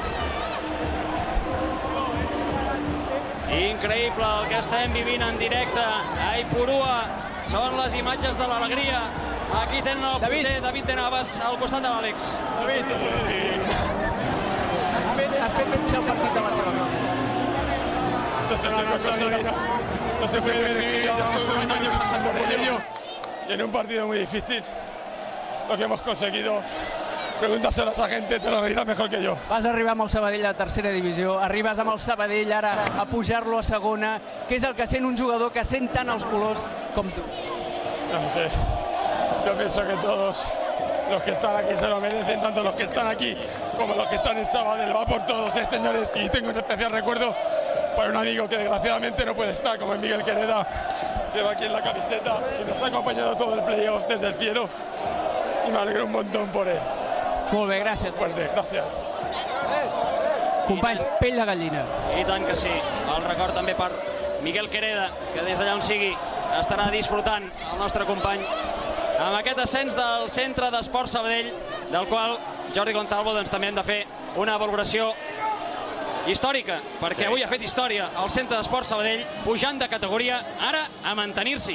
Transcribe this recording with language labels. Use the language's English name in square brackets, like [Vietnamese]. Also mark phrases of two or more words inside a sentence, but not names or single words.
[Catalan] Increïble el que estem vivint en directe a Ipurua. Són les imatges de l'alegria. Aquí tenen el porter David de Navas al costat de l'Àlex. David, has fet potser el partit de la teva vida. [Spanish] No se puede describir, ya estuve años pasando por ello y en un partido muy difícil lo que hemos conseguido, pregúntaselo a esa gente, te lo dirá mejor que yo. [Catalan] Vas arribar amb el Sabadell a tercera divisió, arribes amb el Sabadell ara a pujar-lo a segona. Què és el que sent un jugador que sent tant els colors com tu? [Spanish] No sé, yo pienso que todos los que están aquí se lo merecen, tanto los que están aquí como los que están en Sabadell. Va por todos, señores, y tengo un especial recuerdo para un amigo que desgraciadamente no puede estar, como es Miguel Quereda, lleva aquí en la camiseta, que nos ha acompañado todo el playoff desde el cielo, y me alegro un montón por él. [Catalan] Molt bé, gràcies. [Spanish] Fuerte, gracias. [Catalan] Companys, pell de gallina. I tant que sí. El record també per Miguel Quereda, que des d'allà on sigui estarà disfrutant el nostre company amb aquest ascens del Centre d'Esports Sabadell, del qual Jordi Gonzalvo també hem de fer una valoració històrica, perquè avui ha fet història el Centre d'Esports Sabadell, pujant de categoria, ara a mantenir-s'hi.